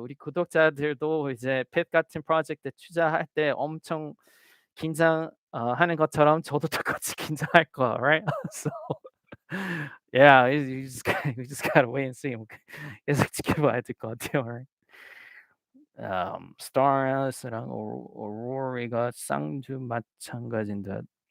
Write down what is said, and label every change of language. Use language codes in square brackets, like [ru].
[ko] 우리 구독자들도 이제 펫 같은 프로젝트 투자할 때 엄청 긴장 하는 것처럼 저도 똑같이 긴장할 거야, right? [en] So yeah, you just gotta wait and see. [ko] 계속 지켜봐야 될 것 같아요, right? Stars랑 Aurora가 쌍주 마찬가지인 듯.